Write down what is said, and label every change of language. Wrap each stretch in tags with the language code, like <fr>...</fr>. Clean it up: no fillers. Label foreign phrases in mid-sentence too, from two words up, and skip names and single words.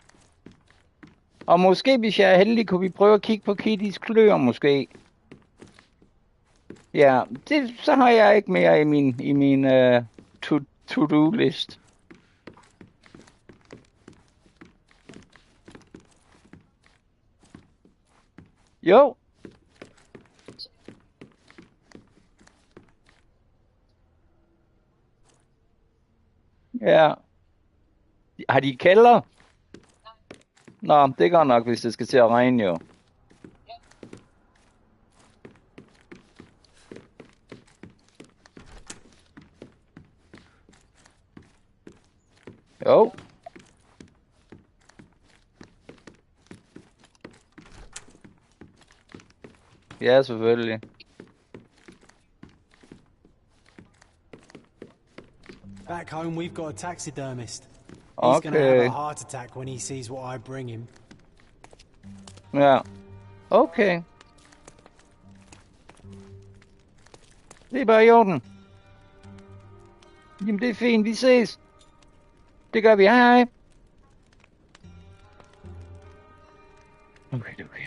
<da>Og måske, hvis jeg er heldig, kunne vi prøve at kigge på Kittys kløer, måske. Ja, så har jeg ikke mere i min to-do-list. Jo. Ja. Har de kælder? Nå, det går nok, hvis det skal til at regne, jo. Jo. Ja, selvfølgelig.</da> <en>Back home, we've got a taxidermist. He's Okay. gonna have a heart attack when he sees what I bring him.</en> <da>Ja. Okay. Det er bare i orden. Jamen, det er fint. Vi ses. Det gør vi. Hej, hej. Okay.</da>